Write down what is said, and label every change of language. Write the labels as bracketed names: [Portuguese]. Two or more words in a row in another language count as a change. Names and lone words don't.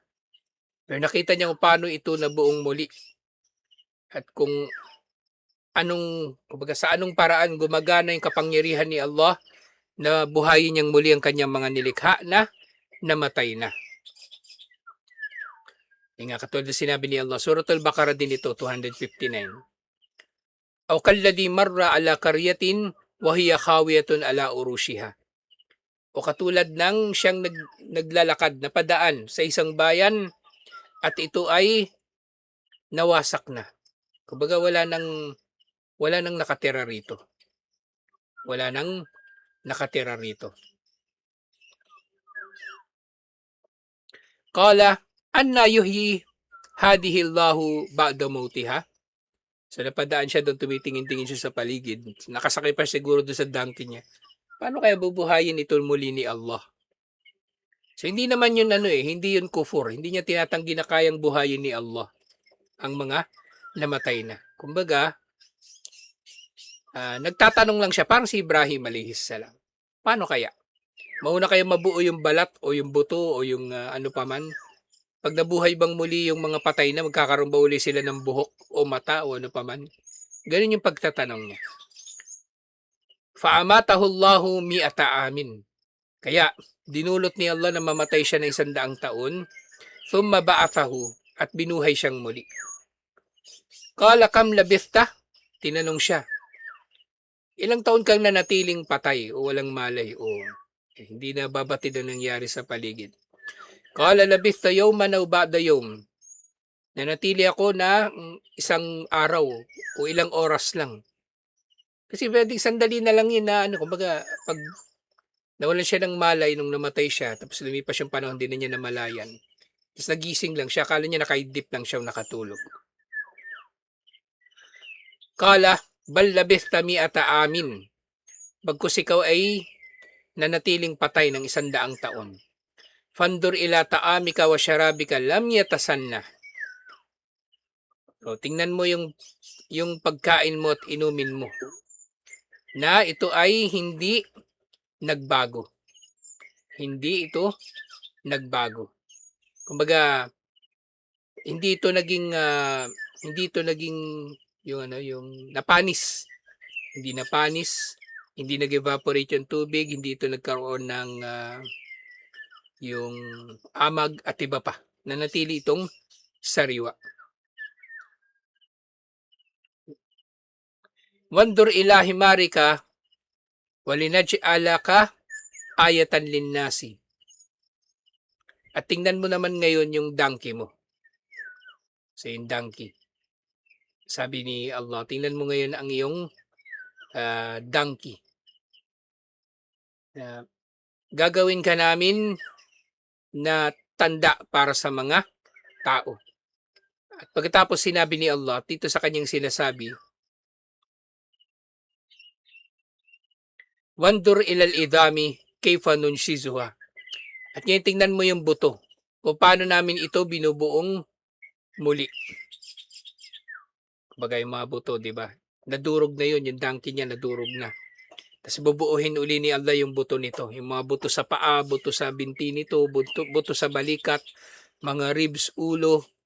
[Filipino] Pero nakita niya kung paano ito nabuong muli. At kung kumbaga sa anong paraan gumagana yung kapangyarihan ni Allah na buhayin niyang muli ang kanyang mga nilikha na namatay na. Yung nga katulad na sinabi ni Allah, Suratul Baqarah din ito, 259. [Arabic] أو كالذي مر على قرية وهي خاوية على عروشها. [Filipino] O katulad ng siyang naglalakad na padaan sa isang bayan at ito ay nawasak na. Kumbaga wala nang nakatira rito. Wala nang nakatira rito. [Arabic] قال أنى يحيي هذه الله بعد موتها. [Filipino] So napadaan siya doon, tumitingin-tingin siya sa paligid. Nakasakay pa siguro doon sa donkey niya. Paano kaya bubuhayin ito muli ni Allah? So hindi naman yun hindi yun kufur. Hindi niya tinatanggi na kayang buhayin ni Allah ang mga namatay na. Kumbaga, nagtatanong lang siya, parang si Ibrahim [Arabic] عليه السلام. [Filipino] Paano kaya? Mauna kaya mabuo yung balat o yung buto o yung ano pa man? Pag nabuhay bang muli yung mga patay na, magkakaroon ba uli sila ng buhok o mata o ano pa man? Ganun yung pagtatanong niya. [Arabic] فأماته الله مائة عام. [Filipino] Kaya, dinulot ni Allah na mamatay siya ng 100 taon, [Arabic] ثم بعثه, [Filipino] at binuhay siyang muli. [Arabic] قال كم لبثت? [Filipino] Tinanong siya, ilang taon kang nanatiling patay o walang malay o hindi na babatid ang nangyari sa paligid? [Arabic] قال لبثت يوما أو بعض يوم. [Filipino] Nanatili ako na isang araw o ilang oras lang. Kasi pwedeng sandali na lang yun na kumbaga pag nawalan siya ng malay nung namatay siya, tapos lumipas yung panahon, din na niya namalayan. Tapos nagising lang siya, akala niya nakaidip lang siya o nakatulog. [Arabic] قال بل لبثت مائة عام. [Filipino] Bagkus ikaw ay nanatiling patay ng 100 taon. [Arabic] فانظر إلى طعامك وشرابك لم يتسنه. [Filipino] So, tingnan mo yung pagkain mo at inumin mo na ito ay hindi nagbago. Hindi ito nagbago. Kumbaga, hindi ito naging yung napanis. Hindi napanis, hindi nag-evaporate yung tubig, hindi ito nagkaroon ng yung amag at iba pa. Nanatili itong sariwa. [Arabic] وانظر إلى حمارك ولنجعلك آية للناس. [Filipino] At tingnan mo naman ngayon yung donkey mo. So yung donkey. Sabi ni Allah, tingnan mo ngayon ang iyong donkey. Gagawin ka namin na tanda para sa mga tao. At pagkatapos sinabi ni Allah, dito sa kanyang sinasabi, [Arabic] وانظر إلى العظام كيف ننشزها. [Filipino] At ngayon tingnan mo yung buto. Kung paano namin ito binubuong muli. Kumbaga yung mga buto, 'di ba? Nadurog na yun, yung donkey niya nadurog na. Tapos bubuuhin uli ni Allah yung buto nito. Yung mga buto sa paa, buto sa binti nito, buto sa balikat, mga ribs, ulo.